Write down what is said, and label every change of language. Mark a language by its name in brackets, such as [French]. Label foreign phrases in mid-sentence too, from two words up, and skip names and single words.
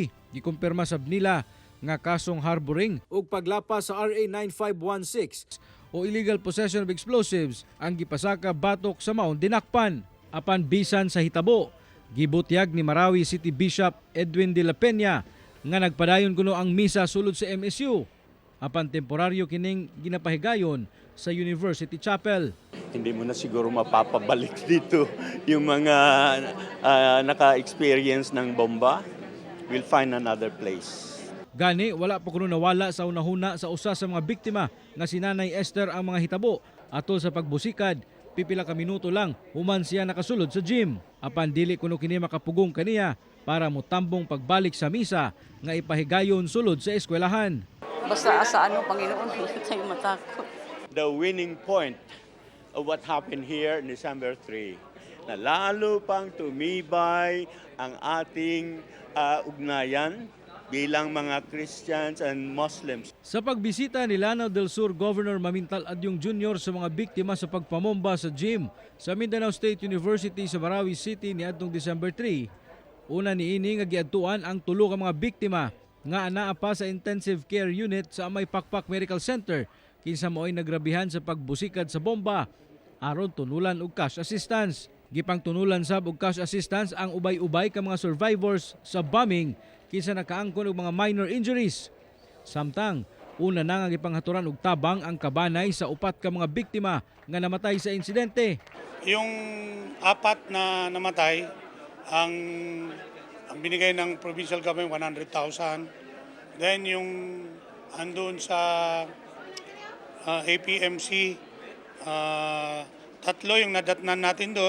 [Cebuano] Gikumpirma sab nila nga kasong harboring ug paglapas sa RA 9516 o [English] illegal possession of explosives [Cebuano] ang gipasaka batok sa maong dinakpan. Apan bisan sa hitabo, gibutyag ni Marawi City Bishop Edwin de la Peña nga nagpadayon kuno ang misa sulod sa MSU. Apan temporaryo kining ginapahigayon sa University Chapel. [Filipino] Hindi mo na siguro mapapabalik dito yung mga naka-experience ng bomba. [English] We'll find another place. [Cebuano] Gani, wala pa kuno nawala sa unahuna sa usa sa mga biktima nga si Nanay Esther ang mga hitabo. Atol sa pagbusikad, pipila ka minuto lang human siya nakasulod sa gym. Apan dili kuno kini makapugong kaniya para motambong pagbalik sa misa nga ipahigayon sulod sa eskwelahan. [Filipino] Basta sa Panginoon, hindi tayo matakot. [English] The winning point of what happened here on December 3, [Filipino] na lalo pang tumibay ang ating ugnayan bilang mga [English] Christians and Muslims. [Cebuano] Sa pagbisita ni Lanao del Sur Governor Mamintal Adyong Jr. sa mga biktima sa pagpamomba sa gym sa Mindanao State University sa Marawi City niadtong December 3, una niini nga giadtuan ang tulo ka mga biktima nga anaa pa sa [English] intensive care unit [Cebuano] sa Amay Pakpak Medical Center kinsa mo'y nagrabihan sa pagbusikad sa bomba aron tunulan og [English] cash assistance. [Cebuano] Gipangtunulan sab og [English] cash assistance [Cebuano] ang ubay-ubay ka mga survivors sa bombing kinsa nakaangkon og mga [English] minor injuries. [Cebuano] Samtang una na nga gipanghaturan og tabang ang kabanay sa upat ka mga biktima nga namatay sa insidente. [Filipino] Yung apat na namatay, ang binigay ng provincial government 100,000. Then yung andun sa APMC, tatlo yung nadatnan natin doon.